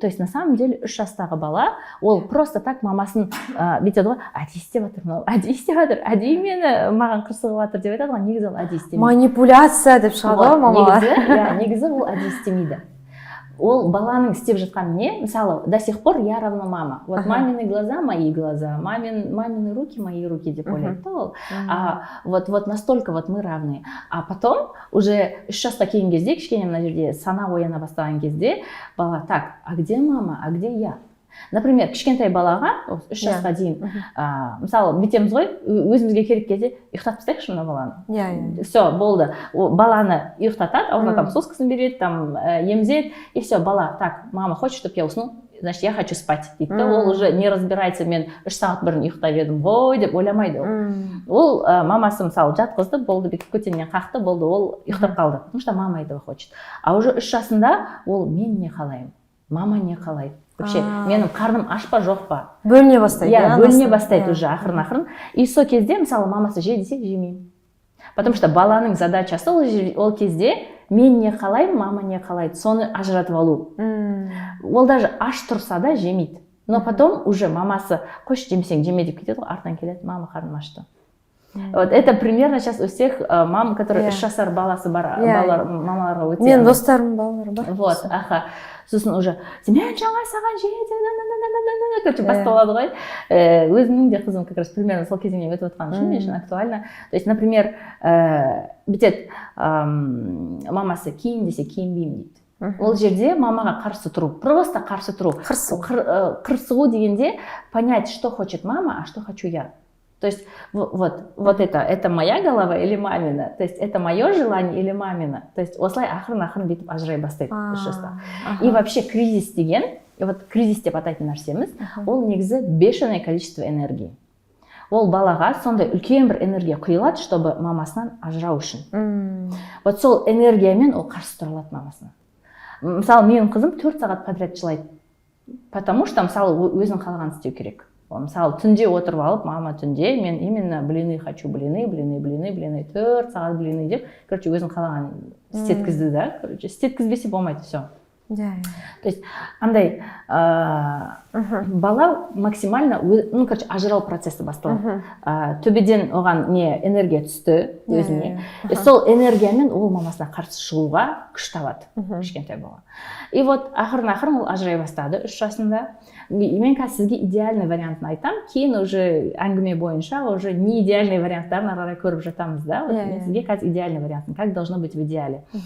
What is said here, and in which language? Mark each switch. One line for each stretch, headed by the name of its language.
Russian: То есть на самом деле
Kazakh: 3 жастағы бала, ол
Russian: просто так
Kazakh: мамасын бүйтеді ғой, әдейі істеп жатыр, әдейі мені маған қырсығып жатыр деп айтады ғой, негізі ол әдейі істемейді. Манипуляция деп шығады ғой мамалар. Негізі ол әдейі істемейді. Ол баланың істеп жатқан не?
Russian: Мысалы, до сих пор я равно мама. Вот мамины глаза, мои глаза, мамины руки, мои руки
Kazakh: деп ойлайды ол.
Russian: Вот настолько вот мы равны. А потом уже
Kazakh: 3 жасқа келген кезде, кішкене мына жерде сана ояна бастаған кезде, бала,
Russian: так, а где мама, а где я?
Kazakh: Например, кішкентай балаға 3 жасқа дейін, мысалы, бүйтеміз ғой, өзімізге керек кезде ұйықтатып тастайықшы мына баланы. Все, болды. Баланы ұйықтатады, ауызына там соскасын береді, там емізеді,
Russian: и все, бала, так, мама хочет, чтобы я уснул, значит, я хочу спать.
Kazakh: Дейді, ол
Russian: уже не разбирается,
Kazakh: мен 3 сағат бұрын ұйықтап едім ғой деп ойламайды ол. Ол мамасы, мысалы, жатқызды, болды, бүйтіп көтеннен қақты, болды, ол ұйықтап қалды,
Russian: потому что мама этого хочет.
Kazakh: А уже 3 жасында ол мен не қалаймын, мама не қалайды. Вообще, менің қарным аш па, жоқ па? Бөліне бастайды. Бөліне бастайды уже ақырын. И сол кезде, мысалы, мамасы же десе, жемеймін. Потому что баланың задачасы ол кезде мен не қалаймын, мама не қалайды, соны ажыратып алу. Ол даже аш тұрса да жемейді.
Russian: Но потом уже
Kazakh: мамасы, қойшы жемесең жеме деп кетеді ғой, артынан келеді, мама қарным ашты.
Russian: Вот это примерно сейчас у всех мам, которые 3
Kazakh: жасар баласы бар, мамаларға өте. Мен достарым балалар бар. Вот, сосын уже мен жаңа саған короче басталады ғой. Өзімнің де қызым как раз примерно сол кезеңнен өтіп отқан үшін актуально. То есть, например, бүйтеді, мамасы киін десе киінбеймін дейді. Ол жерде мамаға қарсы тұру, просто қарсы тұру. Қырсығу дегенде
Russian: понять, что хочет мама, а что хочу я. То есть вот это моя голова или мамина, то есть это мое желание или мамина.
Kazakh: То есть осылай ақырын бүйтіп ажырай бастайды 3 жаста. И вообще кризис деген, вот кризис деп атайтын нәрсеміз, ол негізі
Russian: бешеное количество энергии.
Kazakh: Ол балаға сондай үлкен бір энергия құйылады, чтобы мамасынан ажырау үшін. Вот сол энергиямен ол қарсы тұра алады мамасына. Мысалы, менің қызым 4 сағат подряд жылайды,
Russian: потому что
Kazakh: мысалы өзін қалаған істеу керек. Мысалы, түнде отырып алып, мама түнде,
Russian: мен именно блины хочу,
Kazakh: блины, 4 сағат блины деп, короче, өзін қалаған істеткізді, да, короче, істеткізбесе болмайды, все. То есть, андай, бала максимально, ну, короче, ажырау процесі басталады. Төбеден оған не энергия түсті өзіне. Сол энергиямен ол мамасына қарсы шығуға күш табады, кішкентай бала. И вот ақырын ол ажырай бастады 3 жасында. Мен қазір сізге идеальный вариантын айтам, кейін уже әңгіме бойынша уже не идеальный варианттарын ары қарай көріп жатамыз, да? Мен сізге қазір
Russian: идеальный вариантын, как должно быть в идеале.